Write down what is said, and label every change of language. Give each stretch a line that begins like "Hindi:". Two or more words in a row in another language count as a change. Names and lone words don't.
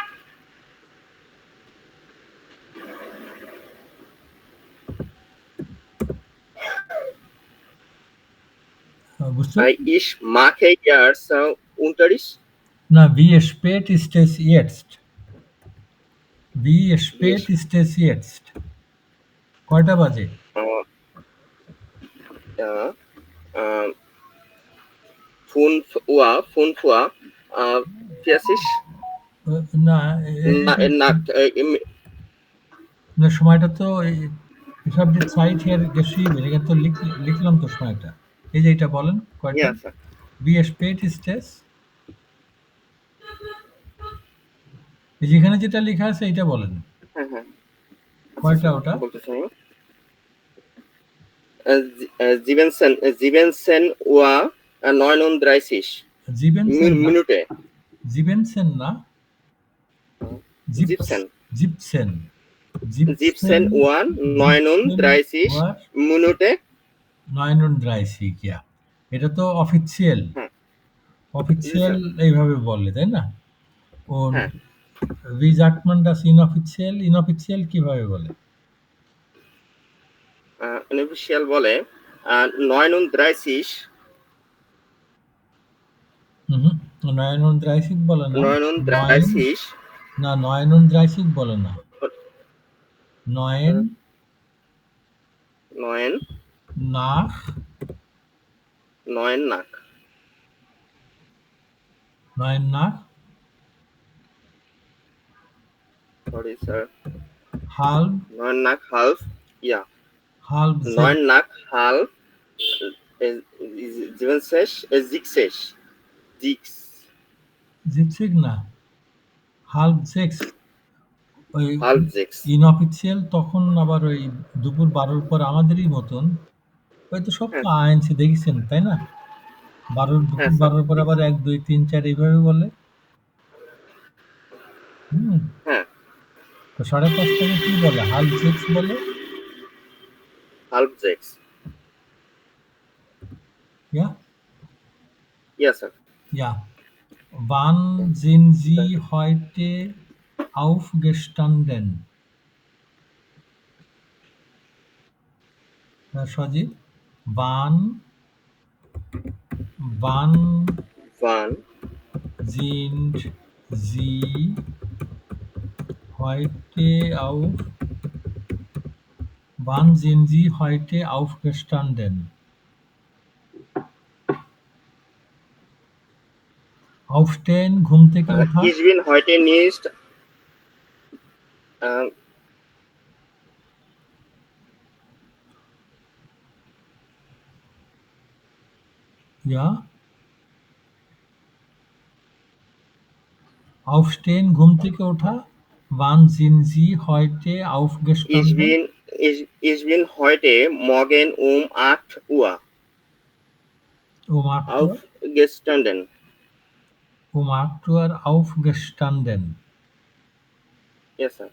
German: ich mache jetzt Unterricht. Na, wie spät ist es jetzt? Wie spät ist es jetzt?
Bangla: কয়টা বাজে?
German: Ja, 5 Uhr, 40.
Bangla: না না সময়টা তো
German: ich habe die Zeit hier geschrieben.
Bangla: এখানে তো লিখলাম তো সময়টা। এই যে এটা বলেন কয়টা?
German: Ja, sir. Wie spät ist es?
Bangla: এই যেখানে যেটা লেখা আছে এটা বলেন। হ্যাঁ। কয়টা ওটা? বলতেছি আমি।
German: 17 Uhr 39 Minute.
Bangla: 17 না?
German: 17 Uhr 39 Minute. 39, ja.
Bangla: এটা তো অফিসিয়াল। অফিসিয়াল এইভাবে বলে, তাই না?
German: Und wie sagt man das inoffiziell?
Bangla: Inoffiziell কিভাবে বলে? Unofficial বলে 39 39 বলে না। 39 না 39 বলে না। 9
German: neun, nach neun nach,
English: sorry sir,
German: halb neun nach
English: half, yeah,
German: halb neun nach half, sieben sech, six,
Bangla: জিপসিক না,
English: half six.
Bangla: ওই
English: half six,
Bangla: ইনঅফিসিয়াল তখন আবার ওই দুপুর 12র পর আমাদেরই মতন। ওই তো সব তো হ্যাঁ আইএনসি দেখেছেন, তাই না? দুপুর হ্যাঁ স্যার, 12র পর আবার 1, 2, 3, 4 এইভাবে বলে। হুম। হ্যাঁ তো 5:30টাকে কি বলে?
English: half six
Bangla: বলে।
English: half six,
Bangla: ইয়া
English: yeah sir,
German: ইয়া Wann sind Sie heute aufgestanden? সজীব, wann
English: one,
German: sind Sie heute wann sind Sie heute aufgestanden? Aufstehen,
Bangla: ঘুম থেকে ওঠা।
German: ich bin heute nicht, ähm, Ja. Aufstehen,
Bangla: ঘুম থেকে ওঠা।
German: Wann sind Sie heute aufgestanden? ich bin heute Morgen um 8 Uhr Um 8 Uhr. aufgestanden. Um 8 Uhr aufgestanden.
English: Yes, sir.